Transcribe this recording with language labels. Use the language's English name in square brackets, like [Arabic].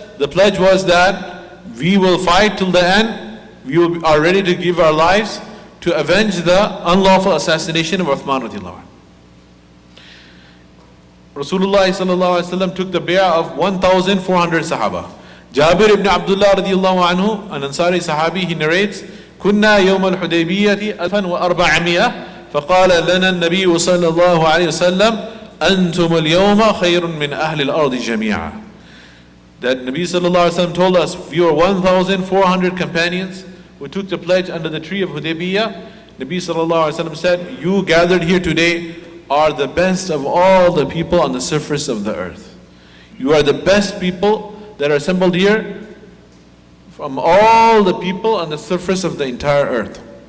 [English] The pledge was that we will fight till the end. We are ready to give our lives to avenge the unlawful assassination of Uthman radiallahu anhu. Rasulullah sallallahu alaihi wasallam took the bay'ah of 1,400 Sahaba. Jabir ibn Abdullah radiallahu anhu, an Ansari Sahabi, he narrates, [Arabic] كنا يوم الحديبية 1400 فقال لنا النبي صلى الله عليه وسلم أنتم اليوم خير من أهل الأرض جميعا. [English] That Nabi sallallahu alaihi wasallam told us, we were 1,400 companions who took the pledge under the tree of Hudaybiyah. Nabi sallallahu alaihi wasallam said, you gathered here today are the best of all the people on the surface of the earth. You are the best people that are assembled here from all the people on the surface of the entire earth.